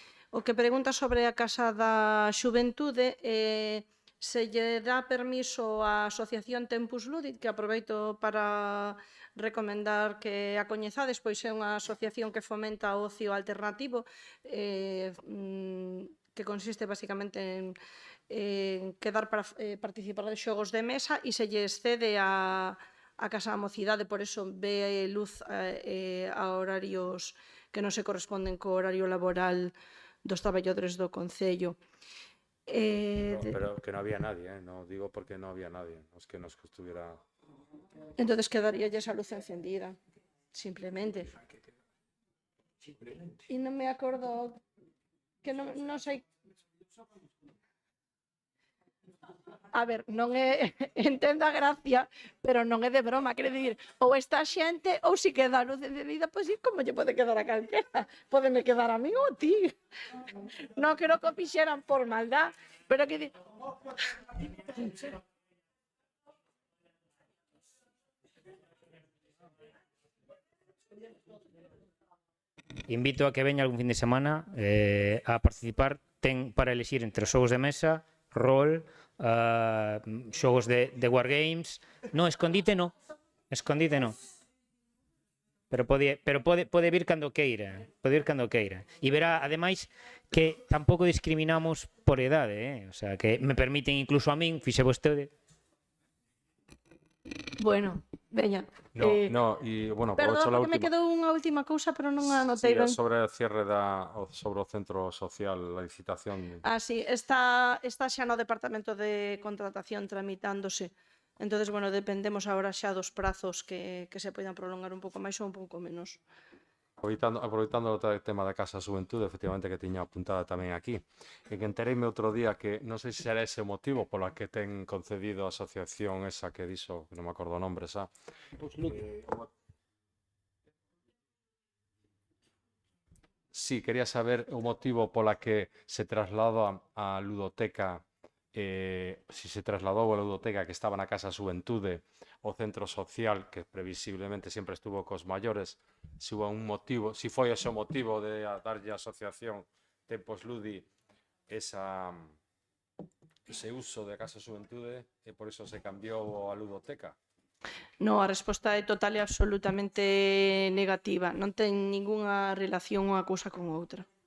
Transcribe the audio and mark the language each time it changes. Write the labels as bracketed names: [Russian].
[Galician] O que pregunta sobre a Casa da Xuventude, se lle dá permiso á Asociación Tempus Ludit, que aproveito para recomendar que a coñezades, pois é unha asociación que fomenta o ocio alternativo, que consiste basicamente en quedar para participar de xogos de mesa e se lle excede a Casa da Mocidade, por eso ve luz a horarios que non se corresponden co horario laboral dos traballadores do Concello. [Spanish] Pero que no había nadie, no digo porque no había nadie, no es que nos estuviera... Entonces quedaría esa luz encendida, simplemente. [Galician] E non me acordo que non sei... A ver, non é, entendo a gracia, pero non é de broma, quere dicir, ou esta xente, ou si queda a luz encendida, pois como lle pode quedar a calquera? Pódeme quedar a mí ou a ti? Non creo que o fixeran por maldad, pero que... Invito a que veña algún fin de semana a participar. Ten para elixir entre os xogos de mesa, rol, xogos de wargames. No, escondite no. Escondite no. Pero pode vir cando queira. Pode vir cando queira. E verá, ademais, que tampouco discriminamos por edade, O sea, que me permiten incluso a min, fixe vostede. Bueno, veña. [Spanish] No, y bueno, aprovecho la Perdón, porque me última. [Galician] quedou unha última cousa, pero non a Sí, anotei ben. [Spanish] sobre el cierre [Galician] sobre o centro social, [Spanish] la licitación. [Galician] Ah, sí, está xa no Departamento de Contratación tramitándose. Entonces, bueno, dependemos agora xa dos prazos que se poidan prolongar un pouco máis ou un pouco menos. Aproveitando o tema da Casa da Xuventude, efectivamente que tiña apuntada tamén aquí, e que entereime outro día que non sei se será ese o motivo pola que ten concedido a asociación esa que dixo, que non me acordo o nombre, xa. Sí, quería saber o motivo pola que se trasladou a ludoteca, si se trasladou a ludoteca que estaba na Casa da Xuventude o centro social, que previsiblemente sempre estuvo cos maiores, se hubo un motivo, si foi ese o motivo de darlle a asociación Tempus Ludi ese uso da Casa da Xuventude e por iso se cambiou a ludoteca. No, a resposta é total e absolutamente negativa. Non ten ningunha relación unha cousa con outra.